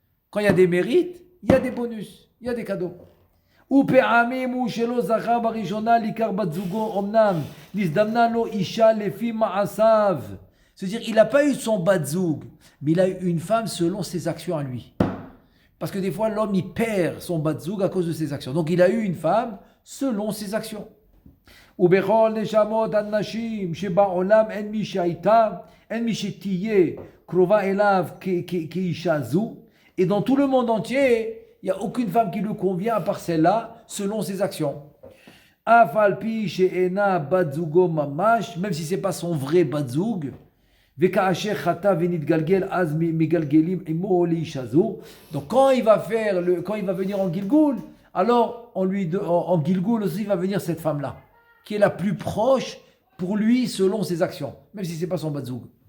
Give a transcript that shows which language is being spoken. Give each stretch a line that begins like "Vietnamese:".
French: Quand il y a des mérites, il y a des bonus, il y a des cadeaux. C'est-à-dire, il n'a pas eu son batzoug, mais il a eu une femme selon ses actions à lui. Parce que des fois, l'homme, il perd son bat-zoug à cause de ses actions. Donc, il a eu une femme selon ses actions.
Hebrew: ובכל נשמות הנשים שבעולם אין מי שהייתה, אין מי שתהיה קרובה אליו כאישה זו.
French: Et dans tout le monde entier, il n'y a aucune femme qui lui convient à part celle-là, selon ses actions.
Hebrew: אף על פי שאינה בת זוגו ממש,
French: même si ce n'est pas son vrai
Hebrew: בת זוג, וכאשר חטא ונתגלגל, אז מגלגלים עמו לאישה זו.
French: Donc quand il va venir en Gilgoul, alors en Gilgoul aussi va venir cette femme-là, qui est la plus proche pour lui selon ses actions, même si ce n'est pas son batzoug.